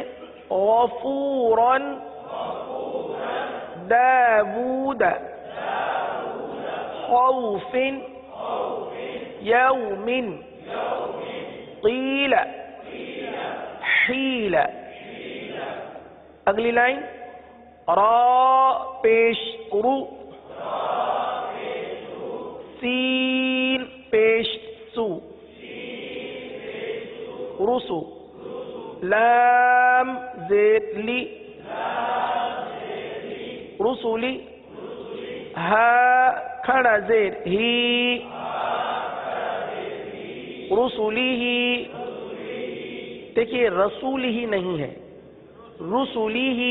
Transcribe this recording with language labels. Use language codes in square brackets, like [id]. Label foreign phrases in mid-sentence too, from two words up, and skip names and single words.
[ar] غفوراً داود، خوف یوم، قیل حیل. [ur] اگلی لائن را پیش رو، سین پیش سو، رسو. لام زیر لی، رسولی. ہا کھڑا زیر ہی، رسولی ہی. دیکھیے رسول ہی نہیں ہے، رسولی ہی.